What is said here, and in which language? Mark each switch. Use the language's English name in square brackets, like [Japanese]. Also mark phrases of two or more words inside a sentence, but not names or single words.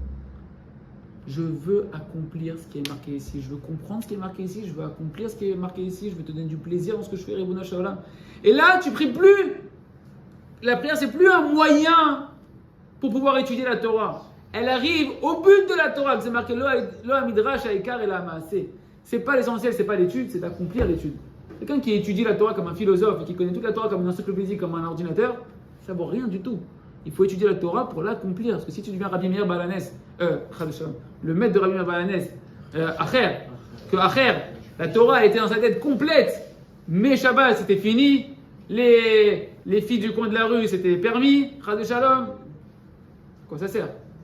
[French] Je veux accomplir ce qui est marqué ici. Je veux comprendre ce qui est marqué ici. Je veux accomplir ce qui est marqué ici. Je veux te donner du plaisir dans ce que je fais, [Hebrew] ריבונו של עולם. [French] Et là, tu pries plus. La prière, c'est plus un moyen pour pouvoir étudier la Torah. Elle arrive au but de la Torah. C'est marqué [Hebrew] לא המדרש העיקר אלא המעשה. [French] C'est pas l'essentiel, c'est pas l'étude, c'est d'accomplir l'étude. Quelqu'un qui étudie la Torah comme un philosophe et qui connaît toute la Torah comme une encyclopédie, comme un ordinateur, ça vaut rien du tout. Il faut étudier la Torah pour l'accomplir. Parce que si tu deviens Rabbi Meir Balanès, le maître de Rabbi Meir Balanès, Acher, la Torah était dans sa tête complète, mais Shabbat c'était fini, les filles du coin de la rue c'était permis, [Hebrew] חס ושלום, [French] quoi ça sert?